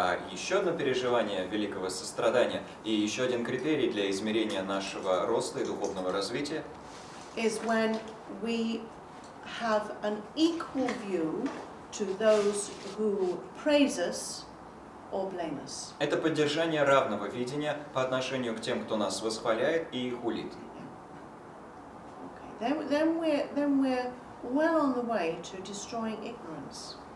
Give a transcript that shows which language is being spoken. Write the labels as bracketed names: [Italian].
[Russian] Еще одно переживание великого сострадания и еще один критерий для измерения нашего роста и духовного развития [English] is when we have an equal view to those who praise us or blame us. [Russian] Это поддержание равного видения по отношению к тем, кто нас восхваляет и хулит. [English] Okay. Then we're well on the way to destroying ignorance.